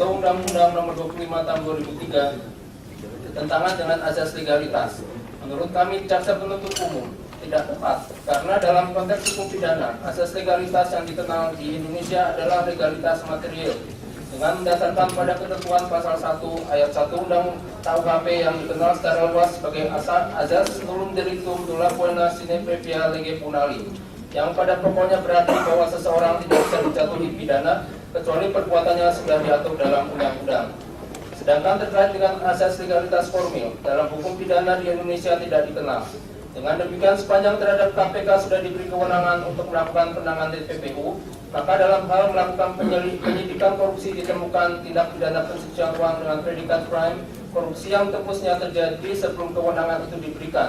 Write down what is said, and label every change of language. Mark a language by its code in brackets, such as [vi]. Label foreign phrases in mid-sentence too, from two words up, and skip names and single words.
[id] Undang-Undang Nomor 25 Tahun 2003 bertentangan dengan azas legalitas, menurut kami jaksa penuntut umum tidak tepat karena dalam konteks hukum pidana asas legalitas yang dikenal di Indonesia adalah legalitas material dengan mendasarkan pada ketentuan pasal 1 ayat 1 Undang KUHP yang dikenal secara luas sebagai azas [la] nullum delictum nulla poena sine previa lege punali, [id] yang pada pokoknya berarti bahwa seseorang tidak bisa dijatuhi pidana kecuali perbuatannya sudah diatur dalam undang-undang. Sedangkan terkait dengan asas legalitas formil, dalam hukum pidana di Indonesia tidak dikenal. Dengan demikian, sepanjang terhadap KPK sudah diberi kewenangan untuk melakukan penanganan TPPU, maka dalam hal melakukan penyidikan korupsi ditemukan tindak pidana pencucian uang dengan predikat crime korupsi yang tepusnya terjadi sebelum kewenangan itu diberikan.